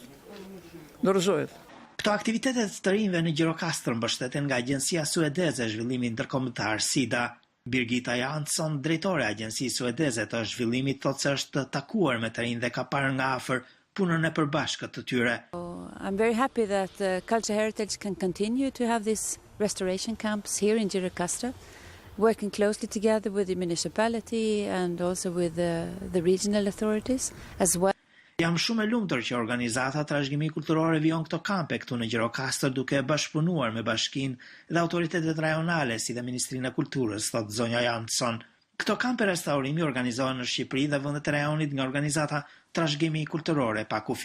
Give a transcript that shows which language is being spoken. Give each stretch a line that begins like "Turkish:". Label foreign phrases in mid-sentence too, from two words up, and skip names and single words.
Albanian: Dorëzohet. Këto aktivitetet të rinjve në Gjirokastër mbështeten nga Agjencia Suedeze e Zhvillimit Ndërkombëtar SIDA. Birgitta Jansson, drejtore e Agjencisë Suedeze të Zhvillimit, thotë se është takuar me të rinj dhe ka parë nga afër punën e përbashkët të tyre.
English: I'm very happy that Culture Heritage can continue to have these restoration camps here in Gjirokastra, working closely together with the municipality and also with the regional authorities as well.
Albanian: Jam shumë e lumtur që organizata trashëgimi kulturore vijon këto kampe këtu në Gjirokastër duke bashkëpunuar me bashkinë dhe autoritetet rajonale si dhe Ministrinë e Kulturës, thotë zonja Jansson. Këto kampe restaurimi organizohen në Shqipëri dhe vendet e rajonit nga organizata trashëgimi kulturore pa kufi.